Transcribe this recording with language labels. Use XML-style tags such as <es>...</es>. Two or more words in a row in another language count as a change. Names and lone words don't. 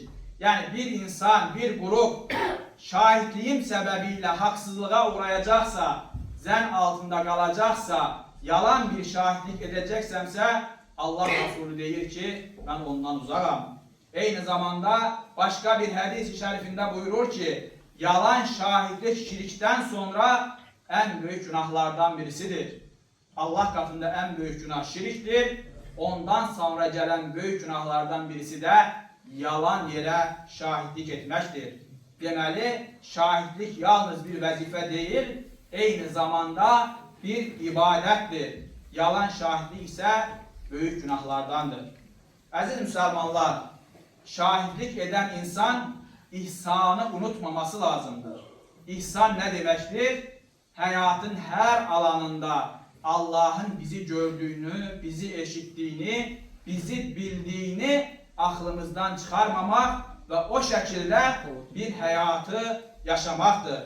<az>Yəni bir insan, bir qrup şahidliyim səbəbilə haqsızlığa uğrayacaqsa, zən altında qalacaqsa, yalan bir şahidlik edəcəksəmsə, Allah Resulü deyir ki, mən ondan uzağam. Eyni zamanda başqa bir hədis-i şərifində buyurur ki, yalan şahidlik şirkdən sonra ən böyük günahlardan birisidir.</az> <tr>Allah katında en büyük günah şirktir. Ondan sonra gelen büyük günahlardan birisi de yalan yere şahitlik etmektir.</tr> <az>Deməli, şahitlik yalnız bir vəzifə deyil, eyni zamanda bir ibadətdir.</az> <tr>Yalan şahitlik ise büyük günahlardandır.</tr> <az>Əziz müsəlmanlar, şahitlik eden insan ihsanı unutmaması lazımdır.</az> <tr>İhsan ne demektir? Hayatın her alanında Allah'ın bizi gördüğünü, bizi eşittiğini, bizi bildiğini aklımızdan çıkarmamak ve o şekilde bir hayatı yaşamaktır.</tr>